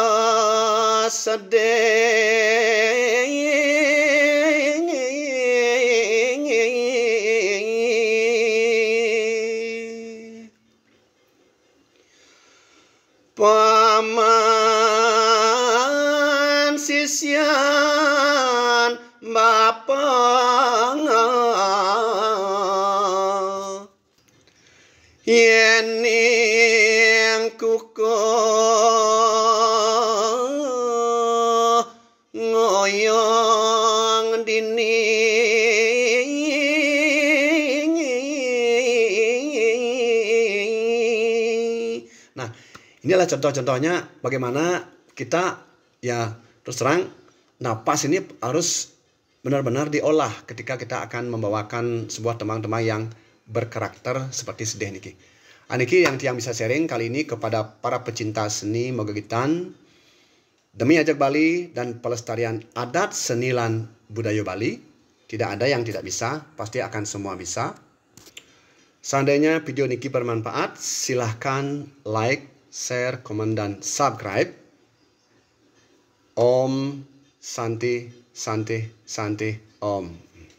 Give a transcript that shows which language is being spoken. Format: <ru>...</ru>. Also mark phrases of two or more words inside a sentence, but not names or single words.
<ban>sedih paman sisian bapa yen ing kuko ngoyong dini.</ban> <id>Nah, inilah contoh-contohnya bagaimana kita ya terus terang napas ini harus benar-benar diolah ketika kita akan membawakan sebuah tembang-tembang yang berkarakter seperti sedih niki. Aniki yang bisa sharing kali ini kepada para pecinta seni mogegitan demi ajak Bali dan pelestarian adat seni lan budaya Bali. Tidak ada yang tidak bisa, pasti akan semua bisa. Seandainya video niki bermanfaat, silahkan like, share, komen, dan subscribe.</id> <sa>Om Santi Santi Santi Om.</sa>